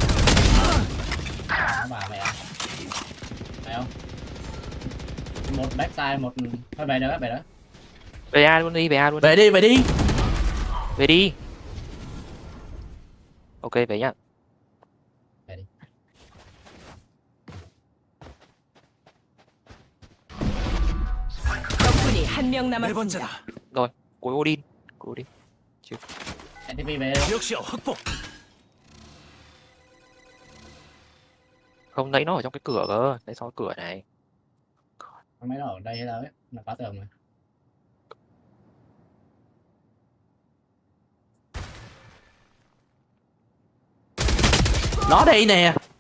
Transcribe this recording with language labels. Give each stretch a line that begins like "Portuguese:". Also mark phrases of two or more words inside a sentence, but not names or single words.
Vietnamese: Bà mẹ. Phải không? Một backside, một thôi về đó. VA luôn đi. Về đi. Ok về nhá. Về đi.
Korean: 적군이 한 명 남았습니다.
Vietnamese: Rồi, cuối Odin. Chứ. TP về. Không, nãy nó ở trong cái cửa cơ, nãy sau cái cửa này. Mấy nó ở đây hay đâu ấy, là phá tường rồi. Nó đây nè.